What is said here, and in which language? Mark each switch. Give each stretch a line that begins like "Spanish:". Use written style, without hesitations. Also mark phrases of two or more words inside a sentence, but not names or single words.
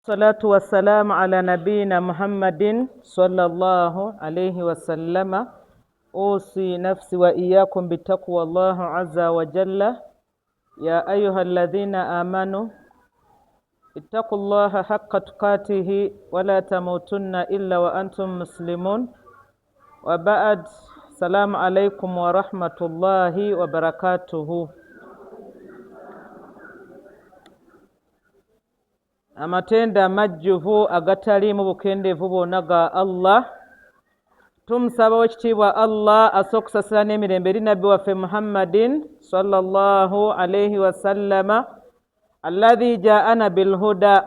Arabic: الصلاة والسلام على نبينا محمد صلى الله عليه وسلم. أوصي نفسي وإياكم بتقوى الله عز وجل. يا أيها الذين آمنوا اتقوا الله حق تقاته ولا تموتن إلا وأنتم مسلمون. وبعد. السلام عليكم ورحمة الله وبركاته.
Ganda: Amatenda majjuvu agatalimu bukendeevu bwonna ga Allah. Tumusaba wekitiibwa Allah asokusasira n'emirembe eri nabbi waffe Muhammadin
Arabic: صلى الله عليه وسلم الذي جاءنا بالهدى.